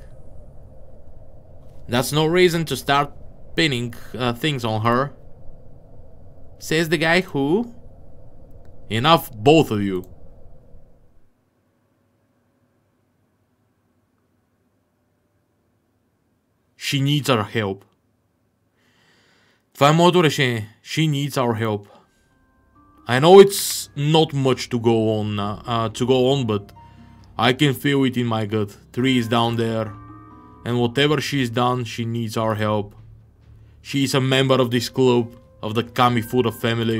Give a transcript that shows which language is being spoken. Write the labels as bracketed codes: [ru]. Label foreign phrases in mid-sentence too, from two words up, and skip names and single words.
[en] That's no reason to start pinning things on her. Says the guy who... Enough, both of you. She needs our help. [bg] Това е моето решение. [en] She needs our help. I know it's not much to go on, but I can feel it in my gut. Tree is down there, and whatever she's done, she needs our help. She is a member of this club, of the Kamifuda family.